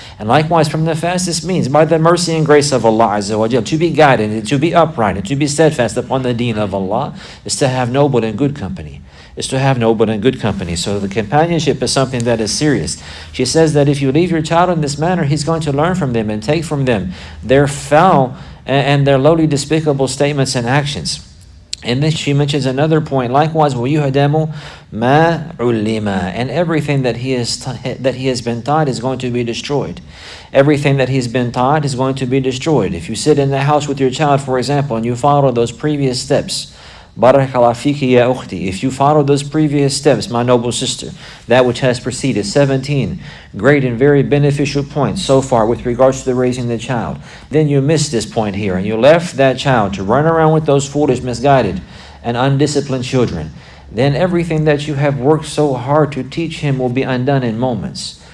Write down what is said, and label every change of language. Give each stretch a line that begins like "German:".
English: And likewise, from the fastest means, by the mercy and grace of Allah Azza wa Jal, to be guided and to be upright and to be steadfast upon the deen of Allah, is to have noble and good company. So the companionship is something that is serious. She says that if you leave your child in this manner, he's going to learn from them and take from them their foul and their lowly, despicable statements and actions. And then she mentions another point. Likewise,
Arabic: وَيُهْدَمُ مَا عُلِّمَ.
English: And everything that he has been taught is going to be destroyed. Everything that he's been taught is going to be destroyed. If you sit in the house with your child, for example, and you follow those previous steps,
Arabic: Barakallahu fiki ya ukhti.
English: If you follow those previous steps, my noble sister, that which has preceded, 17 great and very beneficial points so far with regards to the raising the child, then you missed this point here and you left that child to run around with those foolish, misguided, and undisciplined children, then everything that you have worked so hard to teach him will be undone in moments.